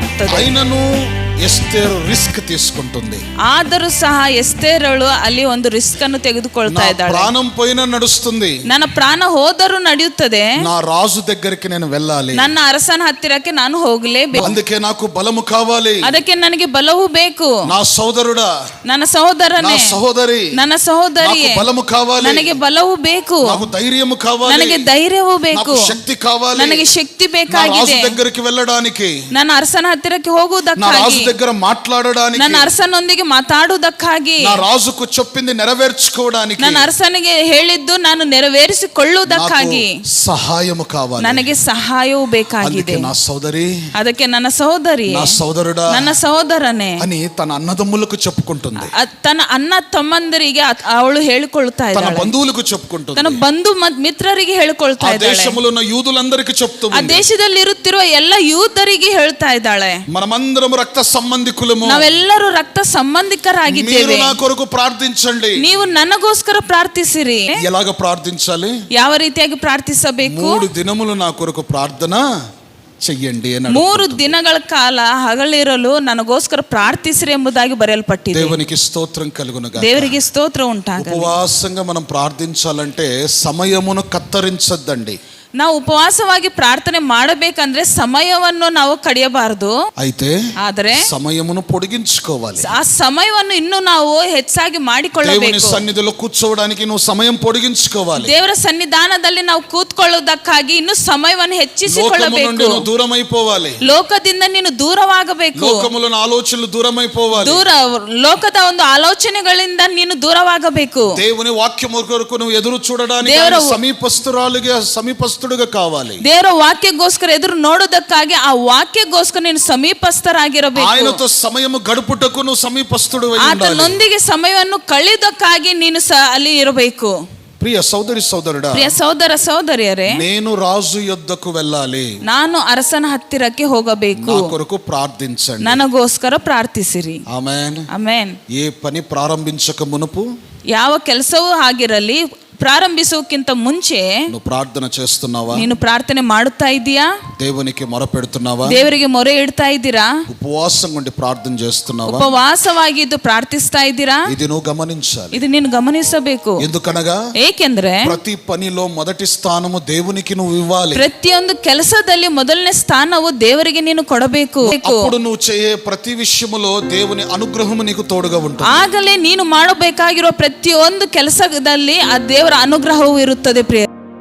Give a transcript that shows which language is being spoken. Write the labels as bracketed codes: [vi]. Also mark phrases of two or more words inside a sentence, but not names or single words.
[kn] ಇರುತ್ತದೆ. [te] అయినను ఎస్తేరు రిస్క్ తీసుకుంటుంది. [kn] ಆದರೂ ಸಹ ಎಸ್ತೇರಳು ಅಲ್ಲಿ ಒಂದು ರಿಸ್ಕ್ ಅನ್ನು ತೆಗೆದುಕೊಳ್ತಾ ಇದ್ದಾಳೆ. [te] ప్రాణం పోయినా నడుస్తుంది, [kn] ನನ್ನ ಪ್ರಾಣ ಹೋದರೂ ನಡೆಯುತ್ತದೆ, [te] నా రాజు దగ్గరికి నేను వెళ్ళాలి, [kn] ನನ್ನ ಅರಸನ ಹತ್ತಿರಕ್ಕೆ ನಾನು ಹೋಗಲೇಬೇಕು, [te] అందుకే నాకు బలము కావాలి, [kn] ಅದಕ್ಕೆ ನನಗೆ ಬಲವು ಬೇಕು. [te] నా సోదరుడా, [kn] ನನ್ನ ಸಹೋದರನೇ, [te] నా సహోదరి, [kn] ನನ್ನ ಸಹೋದರಿಯೇ, [te] నాకు బలము కావాలి, [kn] ನನಗೆ ಬಲವು ಬೇಕು, [te] నాకు ధైర్యము కావాలి, [kn] ನನಗೆ ಧೈರ್ಯವೂ ಬೇಕು, [te] నాకు శక్తి కావాలి, [kn] ನನಗೆ ಶಕ್ತಿ [te] నా రాజు [kn] ಬೇಕಾಗಿದೆ. [te] దగ్గరికి వెళ్ళడానికి, [kn] ನನ್ನ ಅರಸನ ಹತ್ತಿರಕ್ಕೆ [te] నా [kn] ಹೋಗುವುದಕ್ಕಾಗಿ, [te] రాజు దగ్గర మాట్లాడడానికి, [kn] ನನ್ನ ಅರಸನೊಂದಿಗೆ ಮಾತಾಡುವುದಕ್ಕಾಗಿ, [te] నా రాజుకు చెప్పింది నెరవేర్చుకోవడానికి, [kn] ನನ್ನ ಅರಸನಿಗೆ ಹೇಳಿದ್ದು ನಾನು ನೆರವೇರಿಸಿಕೊಳ್ಳುವುದಕ್ಕಾಗಿ [te] సహాయము కావాలి, [kn] ನನಗೆ ಸಹಾಯವೂ ಬೇಕಾಗಿದೆ. [te] నా సోదరి, [kn] ಅದಕ್ಕೆ ನನ್ನ ಸಹೋದರಿ, [te] నా సోదరుడా [kn] ನನ್ನ ಸಹೋದರನೇ [te] అని తన అన్నదమ్ములకు చెప్పుకుంటుంది, [kn] ತನ್ನ ಅಣ್ಣ ತಮ್ಮಂದರಿಗೆ ಅವಳು ಹೇಳಿಕೊಳ್ಳುತ್ತಾ [te] తన [kn] ಇದ್ದಾಳೆ, [te] బంధువులకు చెప్పుకుంటుంది, [kn] ತನ್ನ ಬಂಧು ಮಿತ್ರರಿಗೆ ಹೇಳಿಕೊಳ್ತಾ [te] ఆ [kn] ಇದ್ದಾಳೆ, [te] దేశములో ఉన్న యూదులందరికీ చెప్తూ [kn] ಆ [te] ఉంది. [kn] ದೇಶದಲ್ಲಿ ಇರುತ್ತಿರುವ ಎಲ್ಲ ಯೂದರಿಗೆ ಹೇಳ್ತಾ ಇದ್ದಾಳೆ, [te] మనమందరం రక్త సంబంధికులము, [kn] ನಾವೆಲ್ಲರೂ ರಕ್ತ [te] మీరు [kn] ಸಂಬಂಧಿಕರಾಗಿದ್ದೇವೆ, [te] నా కొరకు ప్రార్థించండి. [kn] ನೀವು ನನಗೋಸ್ಕರ ಪ್ರಾರ್ಥಿಸಿರಿ. [te] ఎలాగ ప్రార్థించాలి? [kn] ಯಾವ ರೀತಿಯಾಗಿ ಪ್ರಾರ್ಥಿಸಬೇಕು? [te] 3 దినములు నా కొరకు ప్రార్థన చెయ్యండి అని [kn] 3 ದಿನಗಳ ಕಾಲ ಹಗಲಿರಲು ನನಗೋಸ್ಕರ ಪ್ರಾರ್ಥಿಸಿರಿ ಎಂಬುದಾಗಿ ಬರೆಯಲ್ಪಟ್ಟಿದೆ. [te] దేవునికి స్తోత్రం కలుగునుగా. [kn] ದೇವರಿಗೆ ಸ್ತೋತ್ರ ಉಂಟಾಗಲಿ. [te] ఉపవాసంగా మనం ప్రార్థించాలంటే సమయమును కత్తరించొద్దండి. [kn] ನಾವು ಉಪವಾಸವಾಗಿ ಪ್ರಾರ್ಥನೆ ಮಾಡಬೇಕಂದ್ರೆ ಸಮಯವನ್ನು ನಾವು ಕಡಿಯಬಾರದು, ಆದರೆ ಸಮಯವನ್ನು పొడిగించుకోవాలి. ಆ ಸಮಯವನ್ನು ಇನ್ನೂ ನಾವು ಹೆಚ್ಚಾಗಿ ಮಾಡಿಕೊಳ್ಳಬೇಕು. [te] దేవుని సన్నిధిలో కూర్చోవడానికి నువ్వు సమయం పొడిగించుకోవాలి. [kn] ದೇವರ ಸನ್ನಿಧಾನದಲ್ಲಿ ನಾವು ಕೂತ್ಕೊಳ್ಳುವುದಕ್ಕಾಗಿ ಇನ್ನೂ ಸಮಯವನ್ನು ಹೆಚ್ಚಿಸಿಕೊಳ್ಳಬೇಕು. [te] దూరమైపోవాలి, [kn] ಲೋಕದಿಂದ ನೀನು ದೂರವಾಗಬೇಕು, [te] లోకములోని ఆలోచనలు దూరమైపోవాలి, [kn] ಲೋಕದ ಒಂದು ಆಲೋಚನೆಗಳಿಂದ ನೀನು ದೂರವಾಗಬೇಕು. [te] దేవుని వాక్యం కొరకు నువ్వు ఎదురు చూడడానికి సమీపస్తుడుగా కావాలి. [kn] ದೇವರ ವಾಕ್ಯಕ್ಕೋಸ್ಕರ ಎದುರು ನೋಡೋದಕ್ಕಾಗಿ ಆ ವಾಕ್ಯಕ್ಕೋಸ್ಕರ ನೀನು ಸಮೀಪಸ್ಥರಾಗಿರಬೇಕು. [te] ఆయనతో సమయము గడుపుటకు నువ్వు సమీపస్తుడుగా ఉండాలి. [kn] ಆತನೊಂದಿಗೆ ಸಮಯವನ್ನು ಕಳೆಯೋದಕ್ಕಾಗಿ ನೀನು ಅಲ್ಲಿ ಇರಬೇಕು. [te] ప్రియ సోదరి సోదరుడా, [kn] ಪ್ರಿಯ ಸಹೋದರ ಸಹೋದರಿಯರೇ, [te] నేను రాజు యొద్దకు వెళ్ళాలి, [kn] ನಾನು ಅರಸನ ಹತ್ತಿರಕ್ಕೆ ಹೋಗಬೇಕು, [te] నా కొరకు ప్రార్థించండి, [kn] ನನಗೋಸ್ಕರ ಪ್ರಾರ್ಥಿಸಿರಿ. ಆಮೆನ್. ಆಮೆನ್. [te] ఏ పని ప్రారంభించక మునుపు, [kn] ಯಾವ ಕೆಲಸವೂ ಆಗಿರಲಿ ಪ್ರಾರಂಭಿಸುವುದಕ್ಕಿಂತ ಮುಂಚೆ [te] నువ్వు ప్రార్థన చేస్తున్నావా? [kn] ನೀನು ಪ್ರಾರ್ಥನೆ ಮಾಡುತ್ತಾ ಇದೀಯಾ? [te] దేవునికి మొరపెడుతున్నావా? [kn] ದೇವರಿಗೆ ಮೊರೆ ಇಡ್ತಾ ಇದ್ದೀರಾ? [te] ఉపవాసం ఉండి ప్రార్థన చేస్తున్నావా? [kn] ಉಪವಾಸವಾಗಿದ್ದು ಪ್ರಾರ್ಥಿಸ್ತಾ ಇದ್ದೀರಾ? [te] ఇది నువ్వు గమనించాలి. [kn] ಇದು ನೀನು ಗಮನಿಸಬೇಕು. [te] ఎందుకనగా [kn] ಏಕೆಂದ್ರೆ [te] ప్రతి పనిలో మొదటి స్థానము దేవునికి నువ్వు ఇవ్వాలి. [kn] ಪ್ರತಿಯೊಂದು ಕೆಲಸದಲ್ಲಿ ಮೊದಲನೇ ಸ್ಥಾನವು ದೇವರಿಗೆ ನೀನು ಕೊಡಬೇಕು. [te] అప్పుడు నువ్వు చేయే ప్రతి విషయములో దేవుని అనుగ్రహము నీకు తోడుగా ఉంటుంది. [kn] ಆಗಲೇ ನೀನು ಮಾಡಬೇಕಾಗಿರೋ ಪ್ರತಿಯೊಂದು ಕೆಲಸದಲ್ಲಿ ಆ ದೇವರ ಅನುಗ್ರಹವೂ ಇರುತ್ತದೆ. ಪ್ರಿಯ